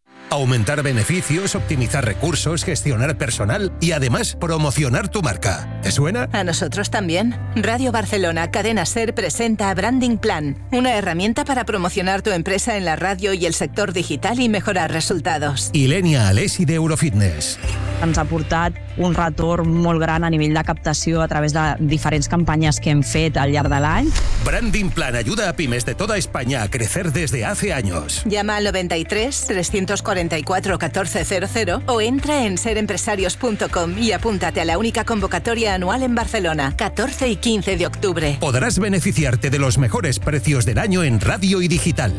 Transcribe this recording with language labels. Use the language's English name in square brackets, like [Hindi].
[Spanish] Aumentar beneficios, optimizar recursos, gestionar personal y además promocionar tu marca. ¿Te suena? A nosotros también. Radio Barcelona, Cadena Ser presenta Branding Plan, una herramienta para promocionar tu empresa en la radio y el sector digital y mejorar resultados. Ilenia Alesi de Eurofitness. [Catalan] Ens ha portat un retorn molt gran a nivell de captació a través de diferents campanyes que hem fet al llarg de l'any. [Spanish] Branding Plan ayuda a pymes de toda España a crecer desde hace años. Llama al 93-344-1400 o entra en serempresarios.com y apúntate a la única convocatoria anual en Barcelona, 14 y 15 de octubre. Podrás beneficiarte de los mejores precios del año en radio y digital.